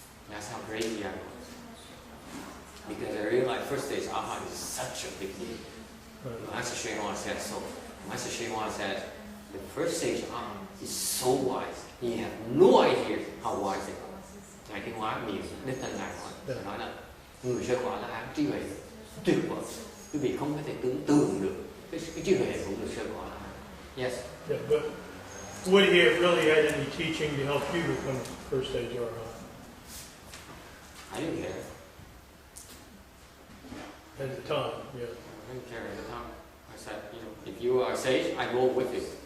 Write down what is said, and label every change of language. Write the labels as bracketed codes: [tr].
[en] That's how crazy I was. Because I realized first stage Arhat is such a big deal. Master Shreyama said so. Master Shreyama said the first stage Arhat is so wise. You have no idea how wise they are. [vi] Ngài Thiên Hóa miệng đích thân ngài nói là người sơ quả là hán trí huệ tuyệt vời. Quý vị không có thể tưởng tượng được cái trí huệ của người sơ quả là hán. [en] Yes. Yeah, but would he have really had any teaching to help you become first stage Arhat? I didn't care. At the time, yeah. I didn't care at the time. I said, you know, if you are sage, I go with you.